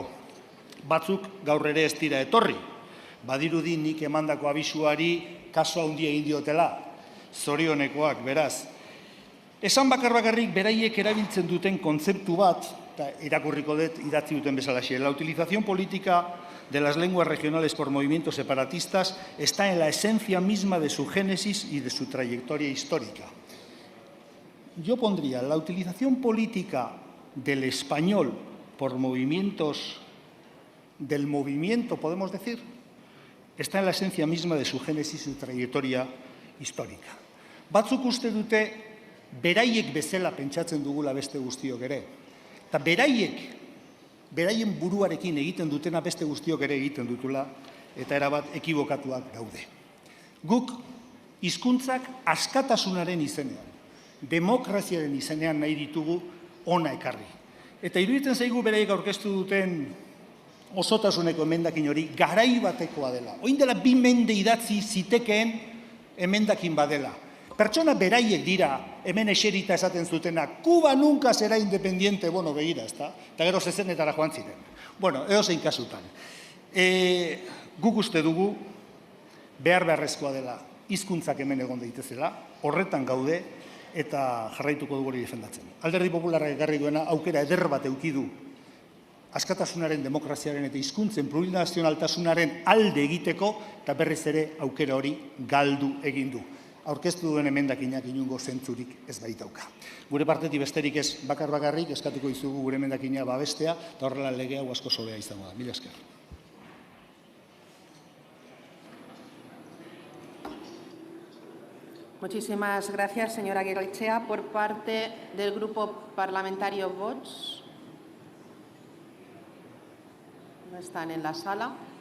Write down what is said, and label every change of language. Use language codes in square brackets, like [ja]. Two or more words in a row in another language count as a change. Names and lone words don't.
[eu] Batzuk gaur ere ez dira etorri. Badirudi nik emandako abisuari kaso handia egin diotela, zorionekoak, beraz. Esan bakarrik beraiek erabiltzen duten kontzeptu bat, eta irakurriko dut idatzi duten bezalaxe, [es] la utilización política de las lenguas regionales por movimientos separatistas está en la esencia misma de su génesis y de su trayectoria histórica. Yo pondría la utilización política del español por movimientos del movimiento, podemos decir, está en la esencia misma de su génesis y su trayectoria histórica. [eu] Batzuk uste dute beraiek bezala pentsatzen dugula beste guztiok ere. Eta beraien buruarekin egiten dutena beste guztiok ere egiten dutula eta erabat ekibokatuak daude. Guk hizkuntzak askatasunaren izenean, demokraziaren izenean nahi ditugu ona ekarri. Eta iruditzen zaigu beraiek aurkeztu duten osotasuneko emendakin hori garai batekoa dela. Oin dela 2 mende idatzi zitekeen emendakin badela. Pertsona beraiek dira hemen eserita esaten zutena, [es] Kuba nunca será independiente, [eu] bueno, begira, ezta? Eta gero zezenetara joan ziren. Bueno, edozein kasutan. Guk uste dugu beharrezkoa dela hizkuntzak hemen egon daitezela, horretan gaude eta jarraituko dugu hori defendatzen. Alderdi Popularrak ekarri duena aukera eder bat eduki du askatasunaren, demokraziaren eta hizkuntzen plurinazionaltasunaren alde egiteko eta berriz ere aukera hori galdu egin du. aurkeztu duen emendakinak inongo zentzurik ez baitauka. Gure partetik besterik ez bakarrik eskatuko dizugu gure emendakina babestea eta horrela lege hau asko sobea izango da. Mila esker. [es] Muchísimas gracias, señora Aguirrechea. Por parte del Grupo Parlamentario Vox, no están en la sala.